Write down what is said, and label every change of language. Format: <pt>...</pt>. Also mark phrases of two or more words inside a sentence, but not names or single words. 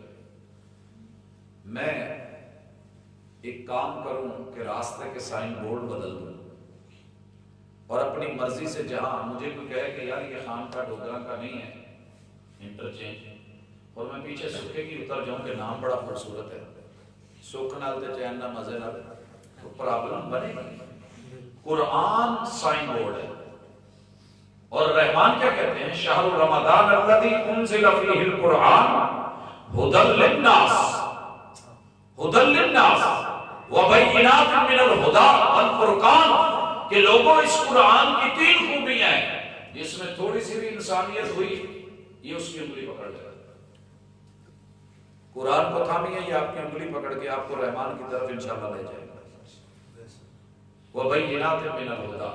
<ur>میں ایک کام کروں کہ راستے کے سائن بورڈ بدل دوں، اور اپنی مرضی سے جہاں مجھے کوئی کہے کہ یار یہ خان کا ڈوگرا کا نہیں ہے انٹرچینج، اور میں پیچھے سکھے کی اتر جاؤں کہ نام بڑا خوبصورت ہے،</ur> <pa>سکھ نال تے چین نہ مزے نال،</pa> <ur>تو پرابلم بنے گی. قرآن سائن بورڈ ہے، اور رحمان کیا کہتے ہیں؟</ur> <ar>شہر رمضان الذی انزل فیہ القرآن ھدی للناس، ھدی للناس وبینات من الھدی والفرقان،</ar> <ur>کہ لوگوں اس قرآن کی 3 خوبیاں ہیں، جس میں تھوڑی سی بھی انسانیت ہوئی یہ اس کی انگلی پکڑ لے گا. قرآن کو تھامیے، یہ آپ کی انگلی پکڑ کے آپ کو رحمان کی طرف انشاءاللہ لے جائے گا.</ur> <ar>وبینات من الھدی.</ar>